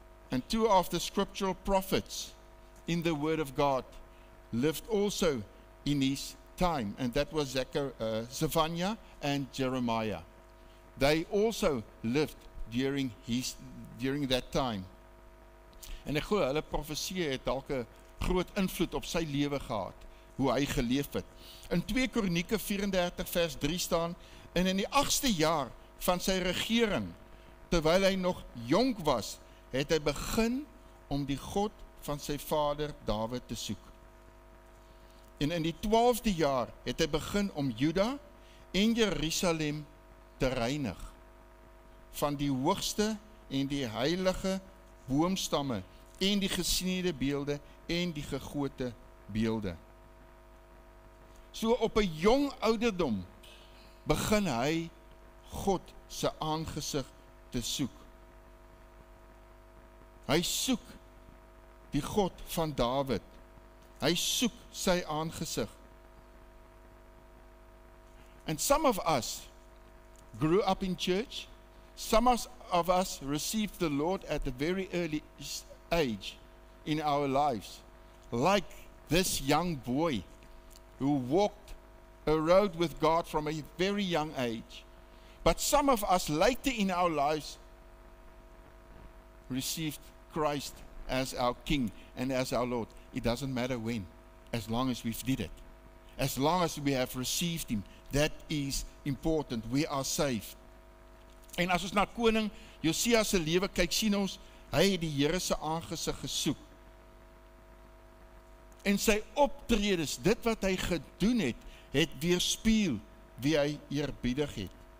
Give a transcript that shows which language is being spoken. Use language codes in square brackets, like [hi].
[en] And 2 of the scriptural prophets in the word of God lived also in his time, and that was Zephaniah and Jeremiah. They also lived during that time. [af] En ek glo hulle profesie het dalk 'n groot invloed op sy lewe gehad, hoe hy geleef het. In 2 Kronieke 34 vers 3 staan, en in die 8ste jaar van sy regering, terwyl hy nog jonk was, het hy begin om die God van sy vader Dawid te soek. En in die 12de jaar het hy begin om Juda en Jerusalem te reinig van die hoogste en die heilige boomstamme en die gesneede beelde en die gegote beelde. So op 'n jong ouderdom begin hy God se aangesig te soek. Hy soek die God van Dawid. Hy soek sy aangesig. [en] And some of us grew up in church. Some of us received the Lord at a very early age in our lives. Like this young boy who walked a road with God from a very young age. But some of us later in our lives received Christ as our King and as our Lord. It doesn't matter when, as long as we've did it. as long as we have received him. That is important. We are saved. [af] En as ons na koning Josia se lewe kyk, sien ons, hy het die Here se aangesig gesoek. En sy optredes, dit wat hy gedoen het weerspieël wie hy eerbiedig het.